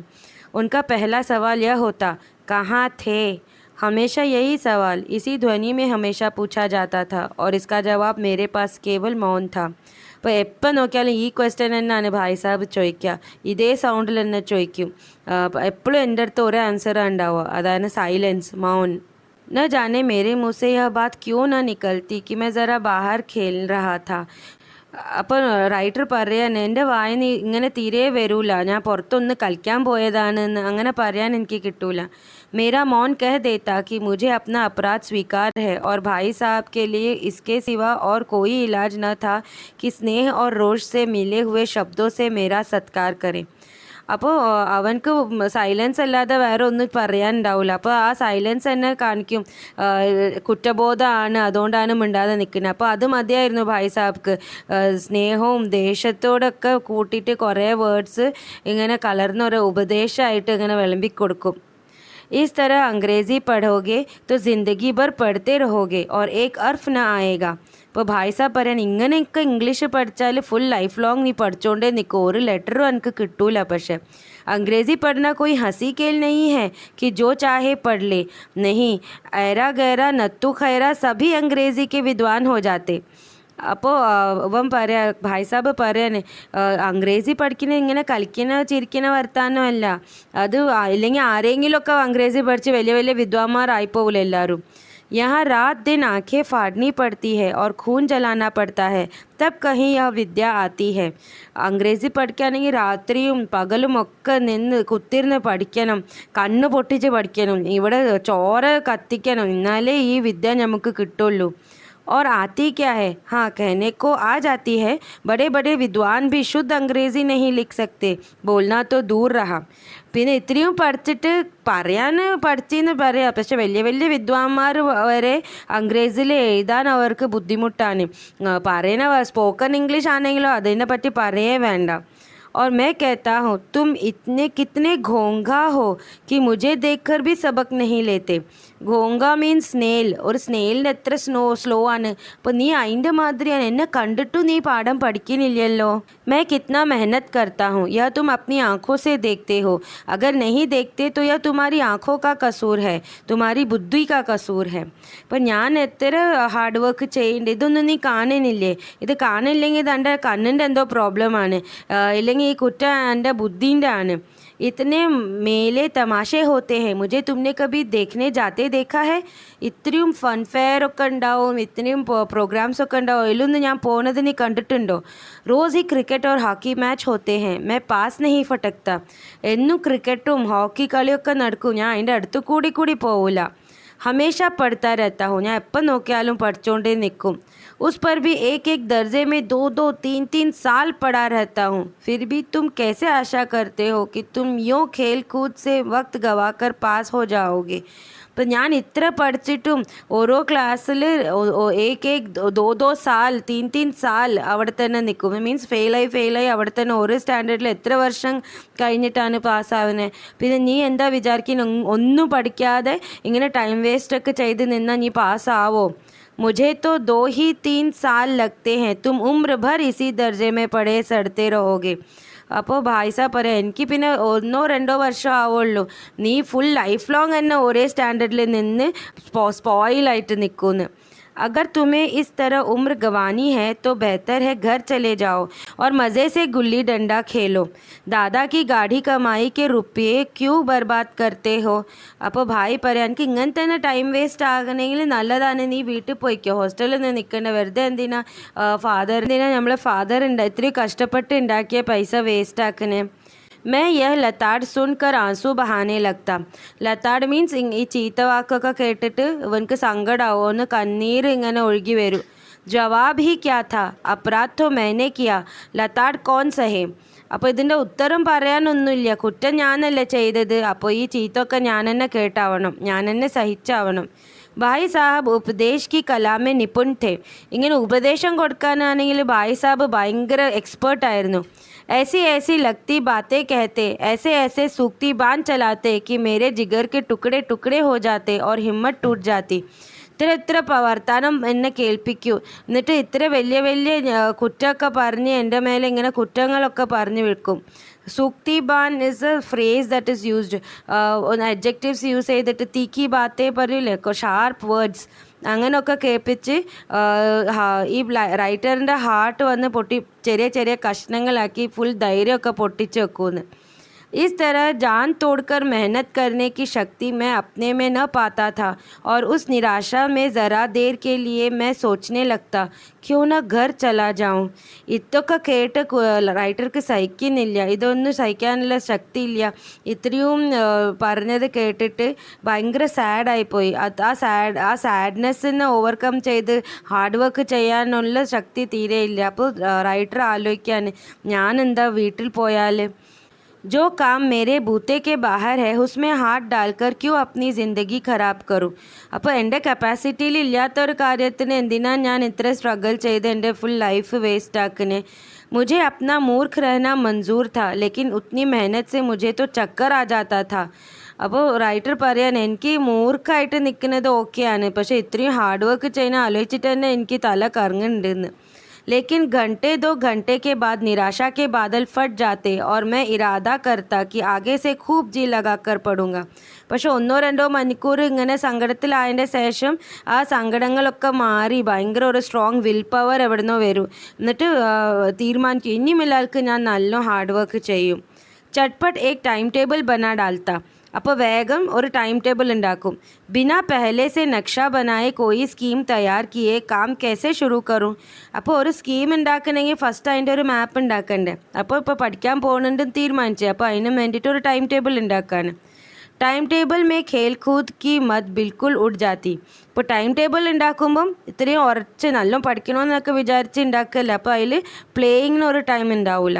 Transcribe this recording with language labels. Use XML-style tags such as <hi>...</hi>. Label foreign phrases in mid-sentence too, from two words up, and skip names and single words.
<hi>उनका पहला सवाल यह होता, कहाँ थे. हमेशा यही सवाल इसी ध्वनि में हमेशा पूछा जाता था और इसका जवाब मेरे पास केवल मौन था.</hi> <ml>അപ്പോൾ എപ്പോൾ നോക്കിയാലും ഈ ക്വസ്റ്റ്യൻ തന്നെയാണ് ഭായ് സാഹിബ് ചോദിക്കുക, ഇതേ സൗണ്ടിൽ തന്നെ ചോദിക്കും. എപ്പോഴും എൻ്റെ അടുത്ത് ഒരേ ആൻസറാണ് ഉണ്ടാവുക, അതാണ് സൈലൻസ്, മൗൻ.</ml> <hi>न जाने मेरे मुँह से यह बात क्यों न निकलती कि मैं ज़रा बाहर खेल रहा था.</hi> <ml>അപ്പോൾ റൈറ്റർ പറയാൻ, എൻ്റെ വായന ഇങ്ങനെ തീരെ വരൂല, ഞാൻ പുറത്തൊന്ന് കളിക്കാൻ പോയതാണെന്ന് അങ്ങനെ പറയാൻ എനിക്ക് കിട്ടൂല.</ml> <hi>मेरा मौन कह देता कि मुझे अपना अपराध स्वीकार है और भाई साहब के लिए इसके सिवा और कोई इलाज न था कि स्नेह और रोष से मिले हुए शब्दों से मेरा सत्कार करें.</hi> <ml>അപ്പോൾ അവനക്ക് സൈലൻസ് അല്ലാതെ വേറെ ഒന്നും പറയാനുണ്ടാവില്ല. അപ്പോൾ ആ സൈലൻസ് തന്നെ കാണിക്കും, കുറ്റബോധമാണ്, അതുകൊണ്ടാണ് മിണ്ടാതെ നിൽക്കുന്നത്. അപ്പോൾ അത് മതിയായിരുന്നു ഭായ് സാഹിബ്ക്ക്. സ്നേഹവും ദേഷ്യത്തോടൊക്കെ കൂട്ടിയിട്ട് കുറേ വേർഡ്സ് ഇങ്ങനെ കലർന്നൊരു ഉപദേശമായിട്ട് ഇങ്ങനെ വിളമ്പിക്കൊടുക്കും.</ml> <hi>इस तरह अंग्रेज़ी पढ़ोगे तो ज़िंदगी भर पढ़ते रहोगे और एक अर्फ न आएगा.</hi> <ml>ഇപ്പോൾ ഭായ് സാബ് പറയാൻ, ഇങ്ങനെയൊക്കെ ഇംഗ്ലീഷ് പഠിച്ചാൽ</ml> <en>full life long</en> <ml>നീ പഠിച്ചുകൊണ്ടേ നിൽക്കും, ഒരു ലെറ്ററും എനിക്ക് കിട്ടൂല.</ml> <hi>പക്ഷേ अंग्रेज़ी पढ़ना कोई हंसी खेल नहीं है कि जो चाहे पढ़ ले. नहीं, ऐरा गैरा नत्तू खैरा सभी अंग्रेज़ी के विद्वान हो जाते.</hi> <ml>അപ്പോൾ അവൻ പറയാ, ഭായ് സാബ് പറയാന്, അംഗ്രേസി പഠിക്കുന്ന ഇങ്ങനെ കളിക്കുന്ന ചിരിക്കുന്ന വർത്താനമല്ല അത്, ഇല്ലെങ്കിൽ ആരെങ്കിലുമൊക്കെ അംഗ്രേസി പഠിച്ച് വലിയ വലിയ വിദ്വാന്മാരായിപ്പോവില്ല എല്ലാവരും.</ml> <hi>यहाँ रात दिन आंखें फाड़नी पड़ती है और खून जलाना पड़ता है, तब कहीं यह विद्या आती है.</hi> <ml>അംഗ്രേസി പഠിക്കുകയാണെങ്കിൽ രാത്രിയും പകലും ഒക്കെ നിന്ന് കുത്തിരുന്ന് പഠിക്കണം, കണ്ണ് പൊട്ടിച്ച് പഠിക്കണം, ഇവിടെ ചോര കത്തിക്കണം, എന്നാലേ ഈ വിദ്യ നമുക്ക് കിട്ടുള്ളൂ.</ml> <hi>और आती क्या है, हाँ कहने को आ जाती है, बड़े बड़े विद्वान भी शुद्ध अंग्रेज़ी नहीं लिख सकते, बोलना तो दूर रहा.</hi> <ml>പിന്നെ ഇത്രയും പഠിച്ചിട്ട് പറയാൻ പഠിച്ചെന്ന് പറയാം, പക്ഷെ വലിയ വലിയ വിദ്വാന്മാർ വരെ അംഗ്രേസിൽ എഴുതാൻ അവർക്ക് ബുദ്ധിമുട്ടാണ്. പറയുന്ന</ml> <en>spoken English</en> <ml>ആണെങ്കിലോ അതിനെ പറ്റി പറയേ വേണ്ട.</ml> <hi>और मैं कहता हूँ, तुम इतने कितने घोंघा हो कि मुझे देखकर भी सबक नहीं लेते.</hi> <ml>घोंघा</ml> <en>means snail,</en> <ml>ഒരു സ്നേലിന് എത്ര സ്ലോ ആണ്. അപ്പോൾ നീ അതിൻ്റെ മാതിരിയാണ്, എന്നെ കണ്ടിട്ടും നീ പാഠം പഠിക്കുന്നില്ലല്ലോ.</ml> <hi>मैं कितना मेहनत करता हूँ, यह तुम अपनी आँखों से देखते हो. अगर नहीं देखते तो यह तुम्हारी आँखों का कसूर है, तुम्हारी बुद्धि का कसूर है.</hi> <ml>അപ്പോൾ ഞാൻ എത്ര</ml> <en>hard work</en> <ml>ചെയ്യുന്നുണ്ട്, ഇതൊന്നും നീ കാണുന്നില്ലേ. ഇത് കാണില്ലെങ്കിൽ ഇത് എൻ്റെ കണ്ണിൻ്റെ എന്തോ പ്രോബ്ലമാണ്, ഇല്ലെങ്കിൽ ഈ കുറ്റം എൻ്റെ ബുദ്ധീൻ്റെ ആണ്.</ml> <hi>इतने मेले तमाशे होते हैं, मुझे तुमने कभी देखने जाते देखा है.</hi> <ml>ഇത്രയും</ml> <en>fun fair</en> <ml>ഒക്കെ ഉണ്ടാവും, ഇത്രയും പ്രോഗ്രാംസ് ഒക്കെ ഉണ്ടാവും, അതിലൊന്നും ഞാൻ പോകുന്നത് നീ കണ്ടിട്ടുണ്ടോ.</ml> <hi>रोज़ ही क्रिकेट और</hi> <en>hockey match</en> <hi>होते हैं, मैं पास नहीं फटकता.</hi> <ml>എന്നും ക്രിക്കറ്റും ഹോക്കി കളിയൊക്കെ നടക്കും, ഞാൻ അതിൻ്റെ അടുത്ത് കൂടി പോവില്ല.</ml> <hi>हमेशा पढ़ता रहता हूँ,</hi> <ml>ഞാൻ എപ്പം നോക്കിയാലും പഠിച്ചുകൊണ്ടേ നിൽക്കും.</ml> <hi>उस पर भी एक एक दर्जे में 2-2 3-3 साल पढ़ा रहता हूँ. फिर भी तुम कैसे आशा करते हो कि तुम यूँ खेल कूद से वक्त गवाकर पास हो जाओगे.</hi> <ml>അപ്പം ഞാൻ ഇത്ര പഠിച്ചിട്ടും ഓരോ ക്ലാസ്സിൽ</ml> <hi>दो साल 3-3 साल</hi> <ml>അവിടെ തന്നെ നിൽക്കും. മീൻസ് ഫെയിലായി അവിടെ തന്നെ ഓരോ സ്റ്റാൻഡേർഡിൽ എത്ര വർഷം കഴിഞ്ഞിട്ടാണ് പാസ്സാവുന്നത്. പിന്നെ നീ എന്താ വിചാരിക്കുന്നത്, ഒന്നും പഠിക്കാതെ ഇങ്ങനെ</ml> <en>time waste</en> <ml>ചെയ്ത് നിന്നാൽ നീ പാസ്സാവോ.</ml> <hi>मुझे तो 2 ही 3 साल लगते हैं, तुम उम्र भर इसी दर्जे में पढ़े सड़ते रहोगे.</hi> <ml>അപ്പോൾ ഭായിസ പറയാം, എനിക്ക് പിന്നെ 1-2 വർഷം ആവുള്ളൂ, നീ</ml> <en>full life long</en> <ml>തന്നെ ഒരേ സ്റ്റാൻഡേർഡിൽ നിന്ന് സ്പോയിലായിട്ട് നിൽക്കുമെന്ന്.</ml> <hi>अगर तुम्हें इस तरह उम्र गंवानी है तो बेहतर है घर चले जाओ और मज़े से गुल्ली डंडा खेलो. दादा की गाढ़ी कमाई के रुपये क्यों बर्बाद करते हो.</hi> <ml>അപ്പോൾ ഭായി പറയാൻ, എനിക്ക് ഇങ്ങനെ തന്നെ</ml> <en>time waste</en> <ml>ആകണമെങ്കിൽ നല്ലതാണ് നീ വീട്ടിൽ പോയിക്കോ, ഹോസ്റ്റലിൽ നിന്ന് നിൽക്കേണ്ട, വെറുതെ എന്തിനാ നമ്മളെ ഫാദർ ഇത്രയും കഷ്ടപ്പെട്ട് ഉണ്ടാക്കിയ പൈസ വേസ്റ്റ് ആക്കണേ.</ml> <hi>मैं यह लताड़ सुनकर आंसू बहाने लगता.</hi> <ml>ലതാട് മീൻസ് ഈ ചീത്ത വാക്കൊക്കെ കേട്ടിട്ട് ഇവനക്ക് സങ്കടമാവുമെന്ന് കണ്ണീര് ഇങ്ങനെ ഒഴുകി വരും.</ml> <hi>जवाब ही क्या था, अपराध तो मैंने किया, ലതാട് कौन सहे.</hi> <ml>അപ്പോൾ ഇതിൻ്റെ ഉത്തരം പറയാനൊന്നുമില്ല, കുറ്റം ഞാനല്ലേ ചെയ്തത്, അപ്പോൾ ഈ ചീത്തൊക്കെ ഞാൻ തന്നെ കേട്ടാവണം, ഞാൻ തന്നെ സഹിച്ചാവണം.</ml> <hi>भाई साहब उपदेश की कला में निपुण थे.</hi> <ml>ഇങ്ങനെ ഉപദേശം കൊടുക്കാനാണെങ്കിൽ ഭായ് സാഹബ് ഭയങ്കര എക്സ്പേർട്ടായിരുന്നു.</ml> <hi>ऐसी ऐसी लगती बातें कहते, ऐसे ऐसे सूखती बांध चलाते कि मेरे जिगर के टुकड़े टुकड़े हो जाते और हिम्मत टूट जाती.</hi> <ml>ഇത്ര വർത്താനം എന്നെ കേൾപ്പിക്കൂ, എന്നിട്ട് ഇത്ര വലിയ കുറ്റമൊക്കെ പറഞ്ഞ് എൻ്റെ മേലെ ഇങ്ങനെ കുറ്റങ്ങളൊക്കെ പറഞ്ഞു വെക്കും.</ml> <hi>सूक्ति बाण</hi> <en>is a phrase that is used. adjectives use</en> <ml>ചെയ്തിട്ട്</ml> <hi>तीखी बातें</hi> <ml>പറയൂലേ,</ml> <en>sharp words</en> <ml>അങ്ങനെയൊക്കെ കേൾപ്പിച്ച് ഈ റൈറ്ററിൻ്റെ ഹാർട്ട് വന്ന് ചെറിയ കഷ്ണങ്ങളാക്കി ഫുൾ ധൈര്യമൊക്കെ പൊട്ടിച്ച് വെക്കുമെന്ന്.</ml> <hi>इस तरह जान तोड़कर मेहनत करने की शक्ति मैं अपने में न पाता था और उस निराशा में ज़रा देर के लिए मैं सोचने लगता, क्यों ना घर चला जाऊं.</hi> <ml>ഇതൊക്കെ കേട്ട് റൈറ്റർക്ക് സഹിക്കുന്നില്ല, ഇതൊന്നും സഹിക്കാനുള്ള ശക്തി ഇല്ല. ഇത്രയും പറഞ്ഞത് കേട്ടിട്ട് ഭയങ്കര സാഡായിപ്പോയി. ആ</ml> <en>sadness overcome</en> <ml>ചെയ്ത്</ml> <en>hard work</en> <ml>ചെയ്യാനുള്ള ശക്തി തീരെ ഇല്ല. അപ്പോൾ റൈറ്റർ ആലോചിക്കാൻ, ഞാൻ എന്താ വീട്ടിൽ പോയാൽ,</ml> <hi>जो काम मेरे बूते के बाहर है उसमें हाथ डालकर क्यों अपनी ज़िंदगी ख़राब करूं.</hi> <ml>അപ്പോൾ എൻ്റെ കപ്പാസിറ്റിയിൽ ഇല്ലാത്തൊരു കാര്യത്തിന് എന്തിനാണ് ഞാൻ ഇത്ര സ്ട്രഗിൾ ചെയ്ത് എൻ്റെ</ml> <en>full life waste</en> <ml>ആക്കുന്നത്.</ml> <hi>मुझे अपना मूर्ख रहना मंजूर था लेकिन उतनी मेहनत से मुझे तो चक्कर आ जाता था.</hi> <ml>അപ്പോൾ റൈറ്റർ പറയാൻ, എനിക്ക് മൂർഖമായിട്ട് നിൽക്കുന്നത് ഓക്കെയാണ്, പക്ഷേ ഇത്രയും</ml> <en>hard work</en> <ml>ചെയ്യുന്ന ആലോചിച്ചിട്ട് തന്നെ എനിക്ക് തല കറങ്ങുന്നുണ്ടെന്ന്.</ml> <hi>लेकिन 1-2 घंटे के बाद निराशा के बादल फट जाते और मैं इरादा करता कि आगे से खूब जी लगाकर पढ़ूंगा.</hi> <ml>പക്ഷെ 1-2 മണിക്കൂർ ഇങ്ങനെ സങ്കടത്തിലായതിൻ്റെ ശേഷം ആ സങ്കടങ്ങളൊക്കെ മാറി ഭയങ്കര ഒരു</ml> <en>strong will power</en> <ml>എവിടുന്നോ വരും. എന്നിട്ട് തീരുമാനിക്കും, ഇനി മിലാൽക്ക് ഞാൻ നല്ല</ml> <en>hard work</en> <ml>ചെയ്യും.</ml> <hi>ചട്പട്ട് एक</hi> <en>time table</en> <hi>बना डालता.</hi> <ml>അപ്പോൾ വേഗം ഒരു</ml> <en>time table</en> <ml>ഉണ്ടാക്കും.</ml> <hi>बिना पहले से नक्शा बनाए कोई स्कीम तैयार किए काम कैसे शुरू करूं.</hi> <ml>അപ്പോൾ ഒരു സ്കീം ഉണ്ടാക്കണമെങ്കിൽ ഫസ്റ്റ് അതിൻ്റെ ഒരു മാപ്പ് ഉണ്ടാക്കണ്ടേ. അപ്പോൾ പഠിക്കാൻ പോകുന്നുണ്ടെന്ന് തീരുമാനിച്ചു, അപ്പോൾ അതിന് വേണ്ടിയിട്ട് ഒരു</ml> <en>time table</en> <ml>ഉണ്ടാക്കാൻ.</ml> <en>time table</en> <hi>में खेल कूद की मद बिल्कुल उड़ जाती.</hi> <ml>ഇപ്പോൾ</ml> <en>time table</en> <ml>ഉണ്ടാക്കുമ്പം ഇത്രയും ഉറച്ച് നല്ല പഠിക്കണമെന്നൊക്കെ വിചാരിച്ച് ഉണ്ടാക്കല്ല, അപ്പോൾ അതിൽ പ്ലേയിങ്ങിനൊരു ടൈം ഉണ്ടാവില്ല.</ml>